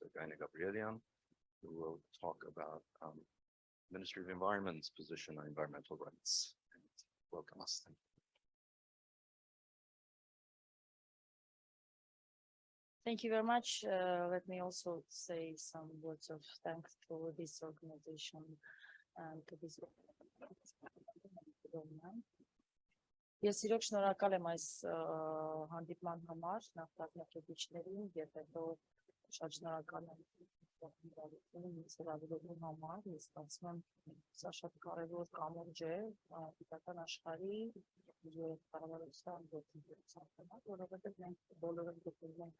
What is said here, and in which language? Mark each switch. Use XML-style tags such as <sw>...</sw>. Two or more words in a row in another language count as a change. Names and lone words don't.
<en>Gabrielian, who will talk about Ministry of Environment's position on environmental rights. And welcome us. Thank you very much. Let me also say some words of thanks to this organization and to this.</en> <hy>Ես իրոք շնորհակալ եմ այս հանդիպման համար նախագծիչներին եւ հետո շատ շնորհակալ եմ ինձ համար։ Ես կարծում եմ սա շատ կարևոր կամուրջ է գիտական աշխարհի եւ կառավարության գործընկերության համար, որովհետեւ մենք բոլորը գտնվում ենք</hy>